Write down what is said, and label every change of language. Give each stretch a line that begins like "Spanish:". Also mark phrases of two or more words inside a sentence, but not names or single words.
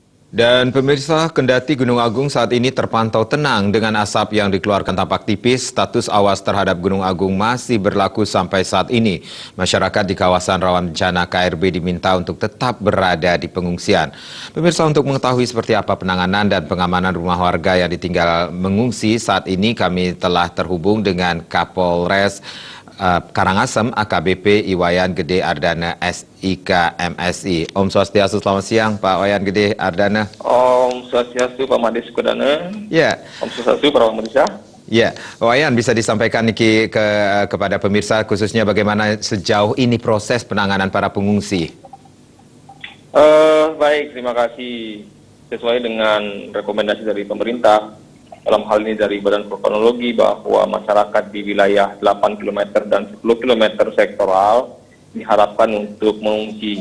Indonesian: Dan pemirsa, kendati Gunung Agung saat ini terpantau tenang dengan asap yang dikeluarkan tampak tipis, status awas terhadap Gunung Agung masih berlaku sampai saat ini. Masyarakat di kawasan rawan bencana KRB diminta untuk tetap berada di pengungsian. Pemirsa, untuk mengetahui seperti apa penanganan dan pengamanan rumah warga yang ditinggal mengungsi, saat ini kami telah terhubung dengan Kapolres Karangasem AKBP Iwayan Gede Ardana SIK MSI.
Sanskrit: Om Swastiastu,
Indonesian: selamat siang Pak Wayan Gede Ardana.
Sanskrit: Om Swastiastu
Indonesian: Pak Mades Kodana. Ya.
Sanskrit: Om Swastiastu
Indonesian: para pemirsa. Ya, Wayan, bisa disampaikan kepada pemirsa khususnya bagaimana sejauh ini proses penanganan para pengungsi? Baik, terima kasih. Sesuai dengan rekomendasi dari pemerintah, dalam hal ini dari Badan Vulkanologi, bahwa masyarakat di wilayah 8 km dan 10 km sektoral diharapkan untuk mengungsi.